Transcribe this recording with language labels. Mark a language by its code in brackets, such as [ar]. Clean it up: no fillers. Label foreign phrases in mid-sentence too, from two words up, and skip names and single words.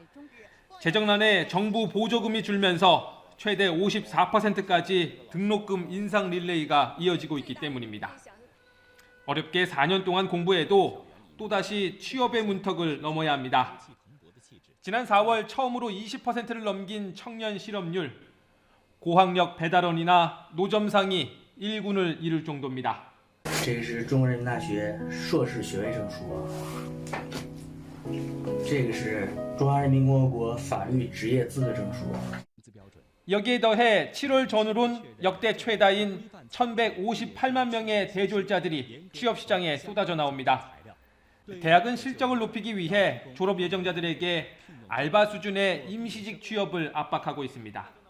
[ko] 재정난에 정부 보조금이 줄면서 최대 54%까지 등록금 인상 릴레이가 이어지고 있기 때문입니다. 어렵게 4년 동안 공부해도 또다시 취업의 문턱을 넘어야 합니다. 지난 4월 처음으로 20%를 넘긴 청년 실업률, 고학력 배달원이나 노점상이 1군을 이룰 정도입니다. [zh] 这是中国人民大学硕士学位证书。这个是中华人民共和国法律职业资格证书。 [ko] 여기에 더해 7월 전후론 역대 최다인 1,158만 명의 대졸자들이 취업시장에 쏟아져 나옵니다. 대학은 실적을 높이기 위해 졸업 예정자들에게 알바 수준의 임시직 취업을 압박하고 있습니다.